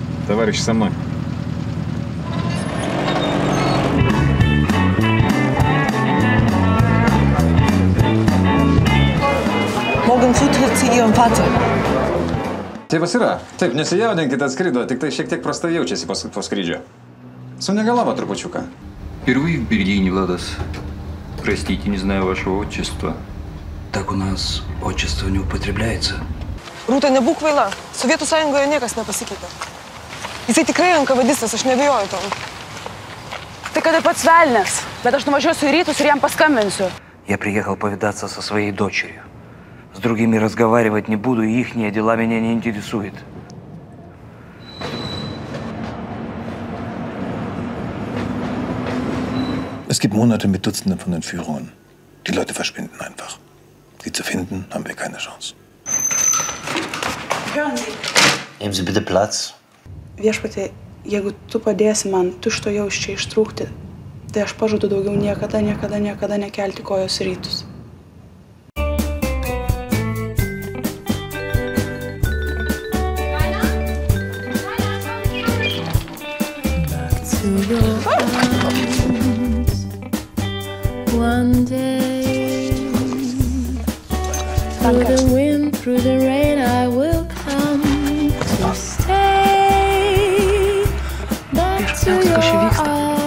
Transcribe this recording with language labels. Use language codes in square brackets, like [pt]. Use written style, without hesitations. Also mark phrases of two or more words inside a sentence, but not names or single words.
[ru] Товарищ со мной. [de] Morgen früh trifft sie ihren Vater. [lt] Tėvas yra. Taip, nesijaudinkite, atskrido, tik tai šiek tiek prastai jaučiasi po skrydžio. Sunegalavo trupučiuką. [ru] Впервые в Берлине, Владос. Простите, не знаю вашего отчества. Так у нас отчество не употребляется. [lt] Rūta, nebūk kvaila. Sovietų sąjungoje niekas nepasikeitė. Jisai tikrai NKVDistas, aš nebijoju to. Tai kada pats velnias, bet aš nuvažiuosiu į rytus ir jam paskambinsiu. [ru] Я приехал повидаться со своей дочерью. С другими разговаривать не буду, и ихние дела меня не интересуют. [de] Es gibt Monate mit Dutzenden von Entführungen. Die Leute verschwinden einfach. Sie zu finden, haben wir keine Chance. Hören Sie. Nehmen Sie bitte Platz. [lt] Viešpatie, jeigu tu padėsi man tučtuojau iš čia ištrūkti, tai aš pažadu daugiau niekada nekelti kojos į rytus. [en] One day, through the wind, through the rain, I will come to stay back to your